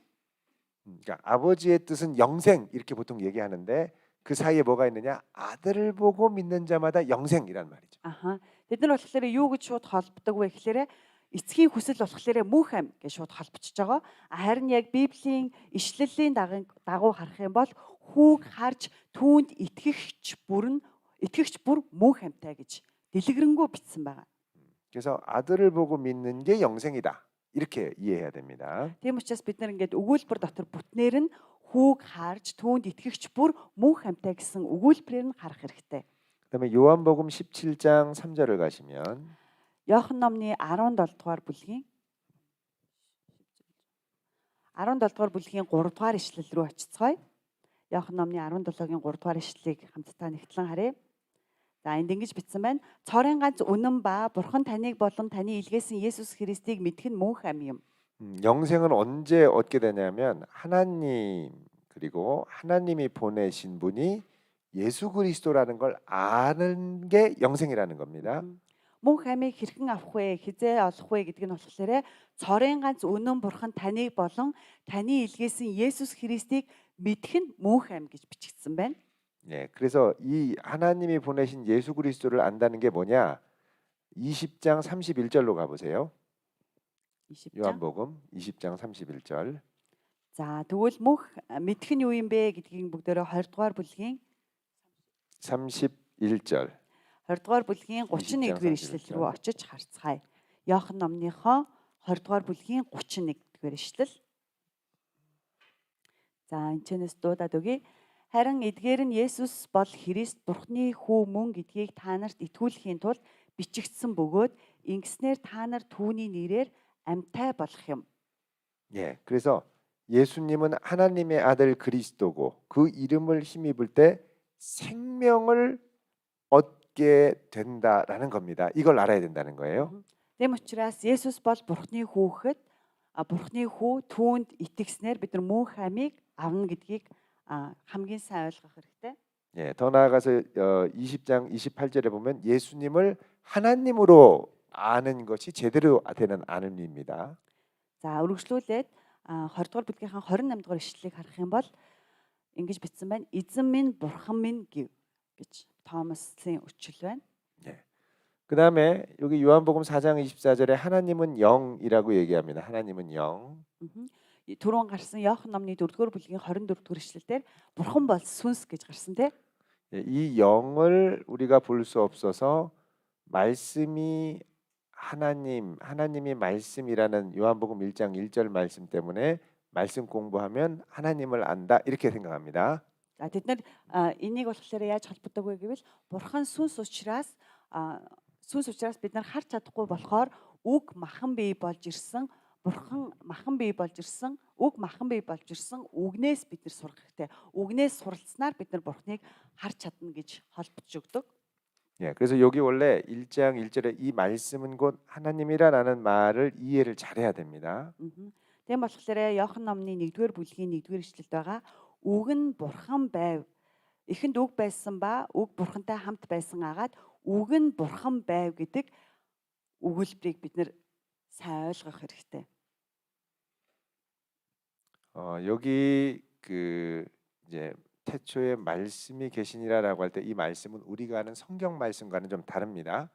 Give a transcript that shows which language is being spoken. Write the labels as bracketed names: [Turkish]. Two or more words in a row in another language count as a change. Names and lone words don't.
[Korean] 그러니까 아버지의 뜻은 영생 이렇게 보통 얘기하는데 그 사이에 뭐가 있느냐? 아들을 보고 믿는 자마다 영생이란 말이죠. Аха. [Mongolian] Бид нар болохоор юу гэж шууд холбодог вэ гэхээр эцгийн хүсэл болохоор мөнх ам гэж шууд холбочж байгаа. Харин яг Библийн ишлэлийн дагуу харах юм бол хүүг харж түүнд итгэгч бүр мөнх амтай гэж дэлгэрэнгүй бичсэн байгаа. [Korean] 그래서 아들을 보고 믿는 게 영생이다. 이렇게 이해해야 됩니다. [Mongolian] Тийм учраас бид нар ингээд өгүүлбэр дотор бүтнээр нь хүүг харж түүнд итгэгч бүр мөнх амтай гэсэн өгүүлбэрээр нь харах хэрэгтэй. [Korean] 그다음에 요한복음 17장 3절을 가시면 [Mongolian] Иохан номны 17-р бүлгийн 3-р ишлэл рүү очицгоё. Иохан номны 17-гийн 3-р ишлэлийг хамтдаа нэгтлэн харъя. За энд ингэж бичсэн байна. Цорын ганц үнэн ба Бурхан таныг болон таны илгээсэн Есүс Христийг мэдэх нь мөнх ам юм. [Korean] 영생은 언제 얻게 되냐면 하나님 그리고 하나님이 보내신 분이 예수 그리스도라는 걸 아는 게 영생이라는 겁니다. [Mongolian] Мөнх амийг хэрхэн авах вэ? Хизээ олох вэ гэдэг нь болохоор цорын ганц үнэн Бурхан таныг болон таны илгээсэн Есүс Христийг мэдэх нь мөнх ам гэж бичигдсэн байна. [Korean] 예, 그래서 이 하나님이 보내신 예수 그리스도를 안다는 게 뭐냐? 20장 31절로 가보세요. 20장. 요한복음 20장 31절. [Mongolian] За тэгвэл мөнх мэдэх нь юу юм бэ гэдгийг бүгдээрээ 20-р бүлгийн [Korean] 31절. [Mongolian] 20-р бүлгийн 31-р ишлэл рүү очиж харцгаая. Иохан номныхоо 20-р бүлгийн 31-р ишлэл. За энэчнээс дуудаад өгье. Харин эдгээр нь Есүс бол Христ Бурхны хүү мөн гэдгийг та нарт итгүүлэхийн тулд бичигдсэн бөгөөд ингэснээр та нар түүний нэрээр амьтай болох юм. [Korean] 예, 그래서 예수님은 하나님의 아들 그리스도고 그 이름을 힘입을 때 생명을 얻게 된다라는 겁니다. 이걸 알아야 된다는 거예요. [Mongolian] Тэм учраас Есүс бол Бурхны хүүхэд, Бурхны хүү түүнд итгэснээр бид нар мөнх амийг авна гэдгийг хамгийн сайн ойлгох хэрэгтэй. [Korean] 예, 더 나아가서 20장 28절에 보면 예수님을 하나님으로 아는 것이 제대로 되는 아는입니다. [Mongolian] За үргэлжлүүлээд 20 дугаар бүлгийнхаа 28 дугаар ишлэлийг харах юм бол ингэж бичсэн байна. Эзэн минь, бурхан минь гэв гэж Томасын өчил байна. [Korean] 예. 그다음에 여기 요한복음 4장 24절에 하나님은 영이라고 얘기합니다. 하나님은 영. [Mongolian] Түрүүн гарсан Иохан номны 4-р бүлгийн 24-р ишлэлээр бурхан бол сүнс гэж гарсан тийм. [Korean] 예, 이 영을 우리가 볼 수 없어서 말씀이 하나님이 말씀이라는 요한복음 1장 1절 말씀 때문에 말씀 공부하면 하나님을 안다 이렇게 생각합니다. [Mongolian] За тэд нар энийг болохоор яаж холбодог вэ гэвэл бурхан сүнс учраас бид нар харж чадахгүй болохоор үг махан бий болж ирсэн, бурхан махан бий болж ирсэн, үг махан бий болж ирсэн үгнээс бид нар сурах хэрэгтэй. Үгнээс суралцсанаар бид нар бурханыг харж чадна гэж холбож өгдөг. [Korean] 예, 그래서 여기 원래 1장 1절에 이 말씀은 곧 하나님이라는 말을 이해를 잘해야 됩니다. [Mongolian] Тийм болохоор Иохан номны 1-р бүлгийн 1-р ишлэлд байгаа үг нь бурхан байв. Эхэнд үг байсан ба үг бурхантай хамт байсан агаад үг нь бурхан байв гэдэг өгүүлбэрийг бид нэр сайн ойлгох хэрэгтэй. [Korean] 여기 그 이제 태초에 말씀이 계시니라라고 할 때 이 말씀은 우리가 아는 성경 말씀과는 좀 다릅니다.